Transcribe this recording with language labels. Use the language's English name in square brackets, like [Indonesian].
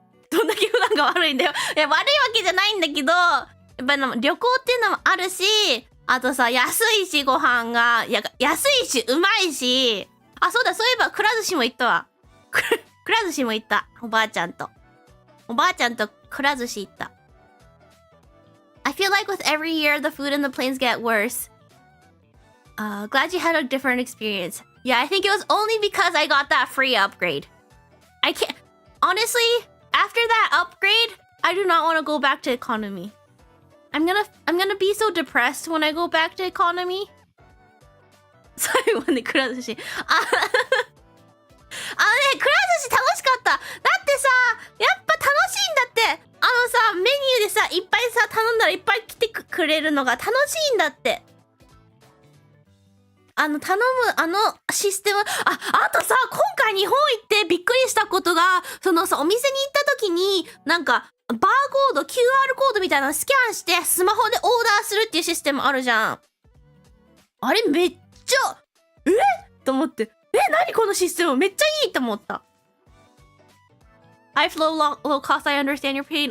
[Japanese] どんだけ普段が悪いんだよ。いや、悪いわけじゃないんだけど、やっぱり旅行っていうのもあるし、あとさ、安いしご飯が、安いしうまいし、そうだ、そういえばくら寿司も行ったわ。くら寿司も行った。おばあちゃんとくら寿司行った。 [English] I feel like with every year the food in the planes get worse. Glad you had a different experience. Yeah, I think it was only because I got that free upgrade. I can't... Honestly, after that upgrade, I do not want to go back to economy. I'm gonna be so depressed when I go back to economy. [Japanese] 最後までくら寿司。くら寿司楽しかった。だってさ、やっぱ楽しいんだって。メニューでさ、いっぱいさ、頼んだらいっぱい来てくれるのが楽しいんだって。頼む、システム。あとさ、今回日本行ってびっくりしたことが、そのさ、お店に行った時に、なんか、バーコード、QR コードみたいなのスキャンして、スマホでオーダーするっていうシステムあるじゃん。あれめっちゃ、と思って。何このシステムめっちゃいいと思った。 [English] I flow low cost, I understand your pain.